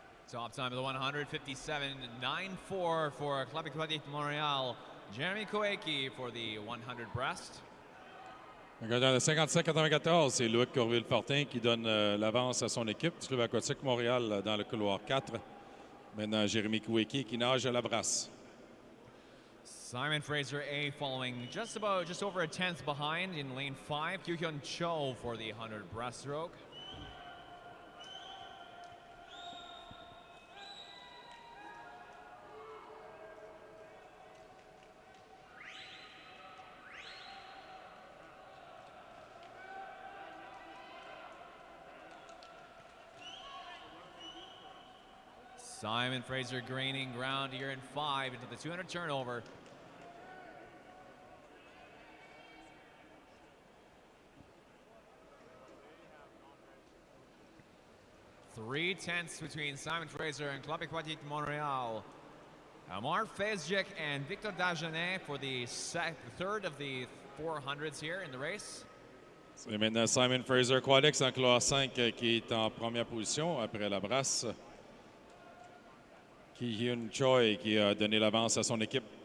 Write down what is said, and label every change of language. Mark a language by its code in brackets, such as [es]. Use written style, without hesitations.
[en] Top time of the 100, 57.94 for Club Aquatique Montréal. Jeremy Koeki for the 100 breast. [fr] Regardant le 57-94, c'est Loïc Courville-Fortin qui donne l'avance à son équipe du Club aquatique Montréal dans le couloir 4. Maintenant, Jérémy Koueki qui nage à la brasse. [en] Simon Fraser A following just over a tenth behind in lane 5. Kyuhyun Cho for the 100 breaststroke. Simon Fraser gaining ground here in 5 into the 200 turnover. Three tenths between Simon Fraser and Club Aquatique Montréal. Amar Fezjik and Victor Dagenet for the third of the 400s here in the race. [fr] C'est maintenant Simon Fraser Aquatics en couloir 5 qui est en première position après la brasse. Ki-Hyun Choi qui a donné l'avance à son équipe.